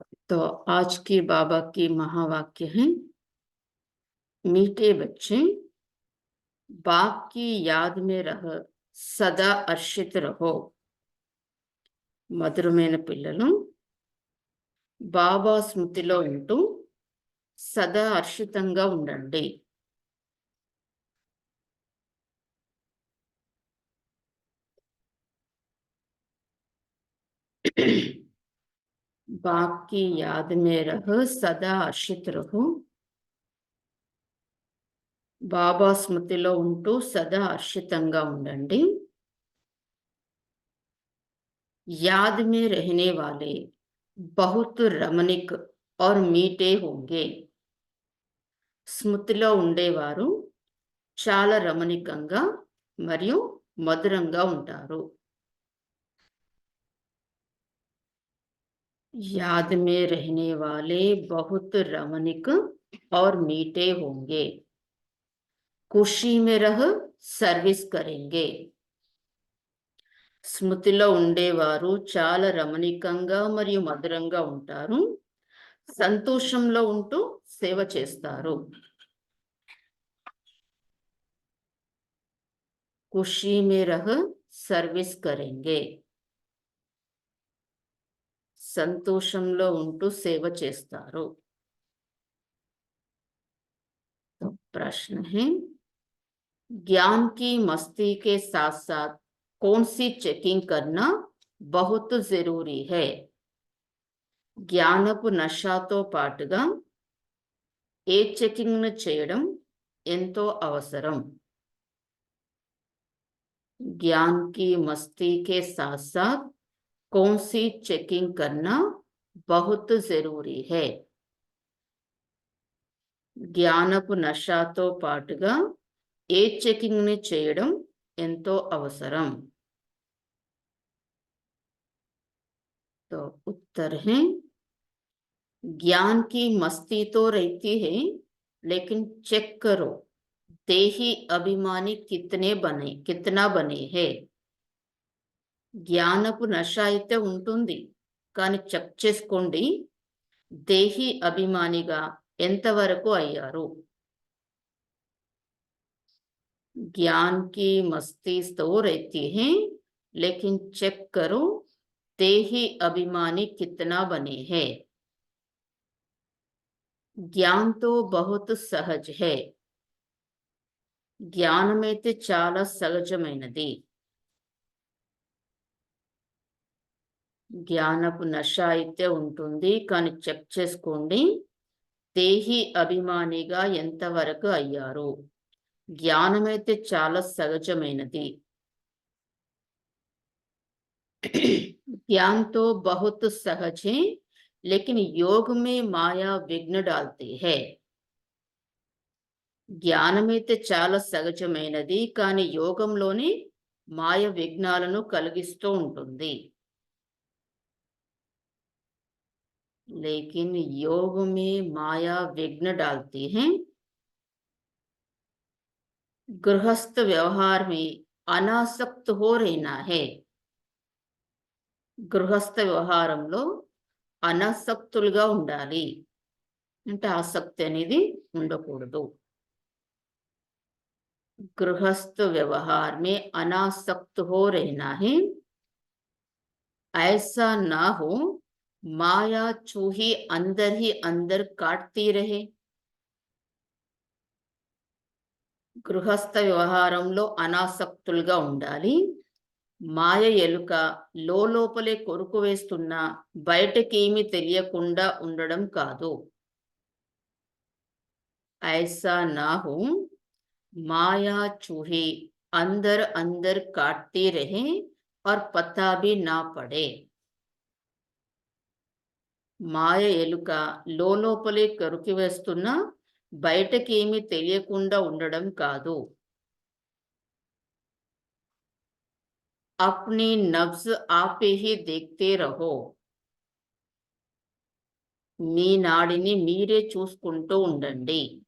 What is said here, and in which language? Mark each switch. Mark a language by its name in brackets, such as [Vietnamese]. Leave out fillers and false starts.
[Hindi] तो आज की बाबा की महावाक्य है, मीठे बच्चे बाप की याद में रह सदा हर्षित रहो। [Telugu] మధురమైన పిల్లలు బాబా స్మృతిలో ఉంటూ సదా హర్షితంగా ఉండండి। [Hindi] बाप की याद में रह सदा हर्षित रहो। [Telugu] బాబా స్మృతిలో ఉంటూ సదా హర్షితంగా ఉండండి। [Hindi] याद में रहने वाले बहुत रमणीक और मीठे होंगे। [Telugu] స్మృతిలో ఉండేవారు చాలా రమణీకంగా మరియు మధురంగా ఉంటారు। [Hindi] याद में रहने वाले बहुत रमणीक और मीठे होंगे। खुशी में रह सर्विस करेंगे। [Telugu] స్మృతిలో ఉండేవారు చాలా రమణీకంగా మరియు మధురంగా ఉంటారు. సంతోషంలో ఉంటూ సేవ చేస్తారు. [Hindi] ఖుషీ మే రహ్ సర్వీస్ కరెంగే. [Telugu] సంతోషంలో ఉంటూ సేవ చేస్తారు. [Hindi] तो प्रश्न है, ज्ञान की मस्ती के साथ साथ कौन सी चेकिंग करना बहुत जरूरी है? [Telugu] జ్ఞానపు నషాతో పాటుగా ఏ చెకింగ్ ను చేయడం ఎంతో అవసరం? [Hindi] ज्ञान की मस्ती के साथ साथ कौन सी चेकिंग करना बहुत जरूरी है? [Telugu] జ్ఞానపు నషాతో పాటుగా ఏ చెకింగ్ ని చేయడం ఎంతో అవసరం? [Hindi] तो उत्तर है, ज्ञान की मस्ती तो रहती है, लेकिन चेक करो देही अभिमानी कितना बने है. [Telugu] జ్ఞానపు నష అయితే ఉంటుంది, కానీ చెక్ చేసుకోండి దేహి అభిమానిగా ఎంతవరకు అయ్యారు. [Hindi] ज्ञान की मस्ती तो रहती है, लेकिन चेक करो देही अभिमानी कितना बने हैं. ज्ञान तो बहुत सहज है. [Telugu] జ్ఞానమైతే చాలా సహజమైనది. జ్ఞానపు నష అయితే ఉంటుంది, కానీ చెక్ చేసుకోండి దేహి అభిమానిగా ఎంతవరకు అయ్యారు. జ్ఞానమైతే చాలా సహజమైనది. [Hindi] ज्ञान तो बहुत सहज है, लेकिन योग में माया विघ्न डालती है. [Telugu] జ్ఞానమైతే చాలా సహజమైనది, కానీ యోగంలోని మాయ విఘ్నాలను కలిగిస్తూ ఉంటుంది. [Hindi] लेकिन योग में माया विघ्न डालती है. गृहस्थ व्यवहार में अनासक्त हो रहना है. [Telugu] గృహస్థ వ్యవహారంలో అనాసక్తులుగా ఉండాలి, అంటే ఆసక్తి అనేది ఉండకూడదు. [Hindi] गृहस्थ व्यवहार में अनासक्त हो रहना है. ऐसा ना हो माया चूही अंदर ही अंदर काटती रहे. [Telugu] గృహస్థ వ్యవహారంలో అనాసక్తులుగా ఉండాలి. మాయ ఎలుక లోపలే కొరుకు వేస్తున్నా బయటకేమీ తెలియకుండా ఉండడం కాదు. [Hindi] ऐसा ना हो माया चूहे अंदर अंदर काटती रहे और पता भी ना पड़े. [Telugu] మాయ ఎలుక లోపలే కొరికి వేస్తున్నా బయటకేమీ తెలియకుండా ఉండడం కాదు. [Hindi] अपनी नब्ज आपे ही देखते रहो. [Telugu] మీ నాడిని మీరే చూసుకుంటూ ఉండండి.